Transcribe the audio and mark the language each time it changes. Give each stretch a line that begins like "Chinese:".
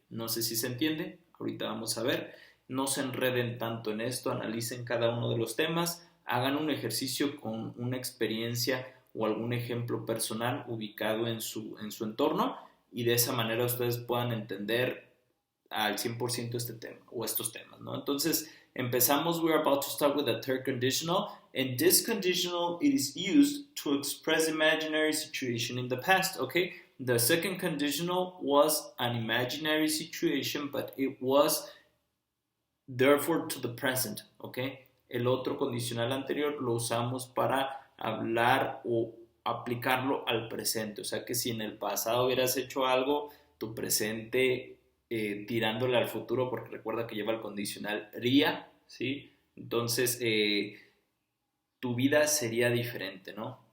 Spanish: No sé si se entiende, ahorita vamos a ver. No se enreden tanto en esto, analicen cada uno de los temas, hagan un ejercicio con una experiencia o algún ejemplo personal ubicado en su entorno y de esa manera ustedes puedan entender al 100% este tema o estos temas, ¿no? Entonces, empezamos.
English: We're about to start with the third conditional, and this conditional it is used to express imaginary situation in the past, okay? The second conditional was an imaginary situation, but it was therefore to the present, okay?
Spanish: El otro condicional anterior lo usamos para hablar o aplicarlo al presente, o sea que si en el pasado hubieras hecho algo, tu presente tirándole al futuro, porque recuerda que lleva el condicional ría, ¿sí? Entonces, tu vida sería diferente, ¿no?